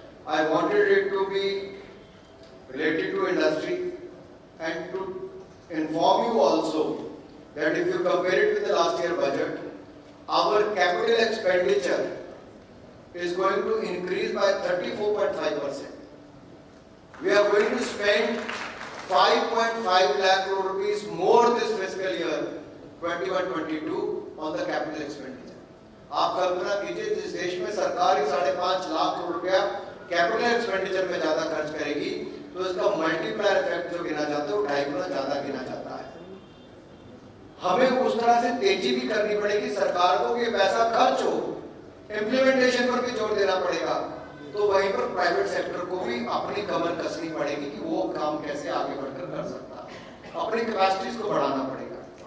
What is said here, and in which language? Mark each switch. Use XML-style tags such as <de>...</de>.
<en>I wanted it to be related to industry and to inform you also that if you compare it with the last year budget, our capital expenditure is going to increase by 34.5%. We are going to spend 5.5 lakh crore rupees more this fiscal year 21-22 on the capital expenditure.</en> <hi>आप कल्पना कीजिए जिस देश में सरकार ही 5.5 लाख करोड़ रुपया capital expenditure में ज्यादा खर्च करेगी, तो इसका मल्टीप्लायर इफेक्ट जो गिना जाता है वो 2.5 गुना ज्यादा गिना जाता है। हमें उस तरह से तेजी भी करनी पड़ेगी सरकार को कि पैसा खर्च हो, इम्प्लीमेंटेशन पर भी जोर देना पड़ेगा, तो वहीं पर प्राइवेट सेक्टर को भी अपनी कमर कसनी पड़ेगी कि वो काम कैसे आगे बढ़कर कर सकता है, अपनी कैपेसिटीज को बढ़ाना पड़ेगा।</hi>